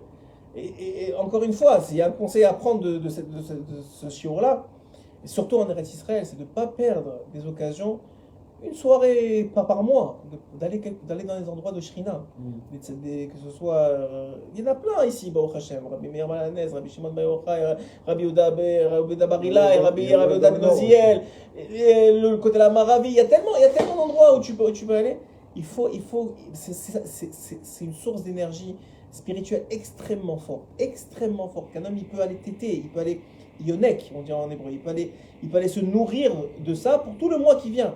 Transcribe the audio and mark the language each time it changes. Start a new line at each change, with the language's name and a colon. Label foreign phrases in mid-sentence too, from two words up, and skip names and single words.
French: Et encore une fois, s'il y a un conseil à prendre de ce shiur-là, et surtout en
Hebrew: ארץ ישראל,
French: c'est de ne pas perdre des occasions, une soirée, pas par mois, d'aller dans les endroits de Shrina. Que ce soit. Il y en a plein ici,
Hebrew: ברוך השם.
French: Rabbi Meir Balanez, Rabbi Shimon Bar Yochai, Rabbi Yehuda Bar Ilai, Rabbi Yehuda Ben Oziel, le côté de la Maravi. Il y a tellement d'endroits où tu peux aller. C'est une source d'énergie spirituelle extrêmement forte, qu'un homme il peut aller téter, il peut aller yonek, on dit en hébreu, il peut aller se nourrir de ça pour tout le mois qui vient.